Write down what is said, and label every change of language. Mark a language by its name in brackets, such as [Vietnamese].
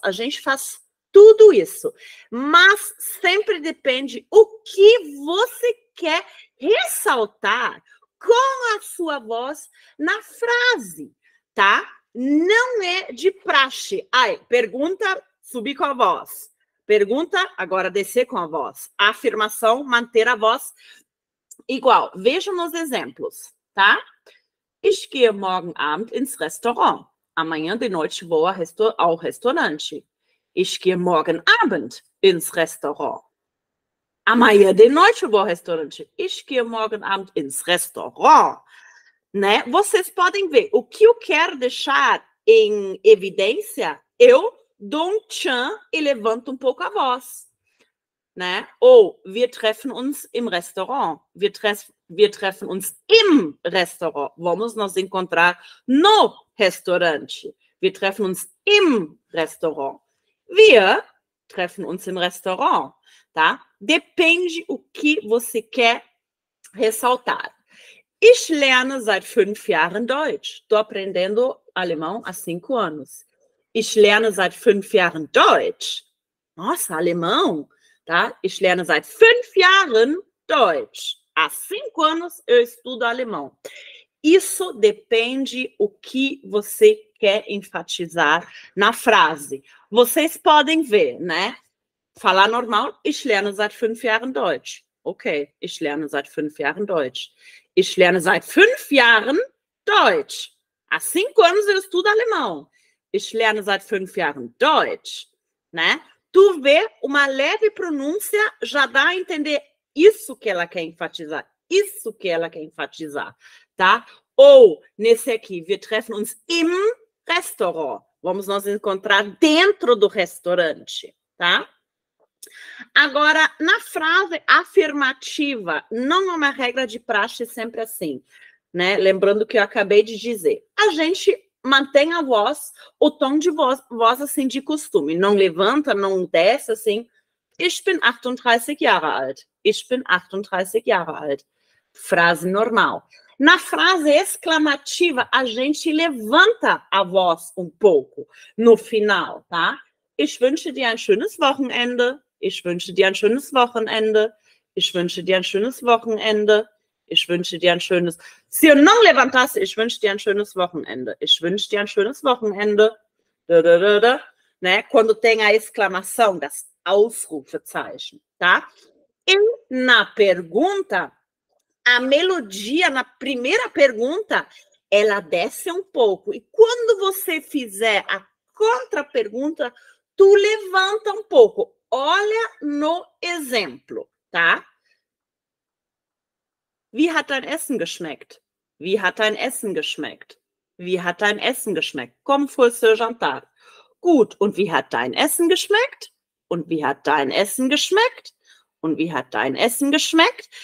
[Portuguese] A gente faz tudo isso. Mas sempre depende o que você quer ressaltar com a sua voz na frase, tá? Não é de praxe. Ai, pergunta, subir com a voz. Pergunta, agora descer com a voz. Afirmação, manter a voz igual. Vejam nos exemplos, tá? [German] Ich gehe morgen Abend ins Restaurant. [Portuguese] Amanhã de noite vou ao restaurante. [German] Ich gehe morgen Abend ins Restaurant. [Portuguese] Amanhã de noite eu vou ao restaurante. [German] Ich gehe morgen Abend ins Restaurant. [Portuguese] Né? Vocês podem ver, o que eu quero deixar em evidência, eu dou um tchan e levanto um pouco a voz. Né? [German] Ou, wir treffen uns im Restaurant. Wir treffen uns im Restaurant. [Portuguese] Vamos nos encontrar no restaurante. [German] Wir treffen uns im Restaurant. Wir treffen uns im Restaurant. [Portuguese] Tá? Depende o que você quer ressaltar. [German] Ich lerne seit 5 Jahren Deutsch. [Portuguese] Estou aprendendo alemão há 5 anos. [German] Ich lerne seit 5 Jahren Deutsch. [Portuguese] Nossa, alemão, tá? [German] Ich lerne seit 5 Jahren Deutsch. [Portuguese] Há 5 anos eu estudo alemão. Isso depende o que você quer enfatizar na frase. Vocês podem ver, né? Falar normal, [German] ich lerne seit 5 Jahren Deutsch. Okay, ich lerne seit 5 Jahren Deutsch. Ich lerne seit 5 Jahren Deutsch. [Portuguese] Há 5 anos eu estudo alemão. [German] Ich lerne seit 5 Jahren Deutsch. [Portuguese] Né? Tu vê, uma leve pronúncia já dá a entender isso que ela quer enfatizar. Isso que ela quer enfatizar. Tá? Ou, nesse aqui, [German] wir treffen uns im Restaurant. [Portuguese] Vamos nos encontrar dentro do restaurante. Tá? Agora, na frase afirmativa, não é uma regra de praxe sempre assim, né? Lembrando que eu acabei de dizer. A gente mantém a voz, o tom de voz assim de costume. Não levanta, não desce assim. [German] Ich bin 38 Jahre alt. Ich bin 38 Jahre alt. [Portuguese] Frase normal. Na frase exclamativa, a gente levanta a voz um pouco no final, tá? [German] Ich wünsche dir ein schönes Wochenende. Ich wünsche dir ein schönes Wochenende. Ich wünsche dir ein schönes Wochenende. Ich wünsche dir ein schönes... [Portuguese] Se eu não levantasse, [German] ich wünsche dir ein schönes Wochenende. Ich wünsche dir ein schönes Wochenende. [Portuguese] Né? Quando tem a exclamação [German] das Ausrufezeichen, [Portuguese] tá? E na pergunta, a melodia na primeira pergunta, ela desce um pouco. E quando você fizer a contra-pergunta, tu levanta um pouco. Olha no exemplo, tá? [German] Wie hat dein Essen geschmeckt? Wie hat dein Essen geschmeckt? Wie hat dein Essen geschmeckt? [Portuguese] Como foi seu jantar? [German] Gut, und wie hat dein Essen geschmeckt? Und wie hat dein Essen geschmeckt? Und wie hat dein Essen geschmeckt?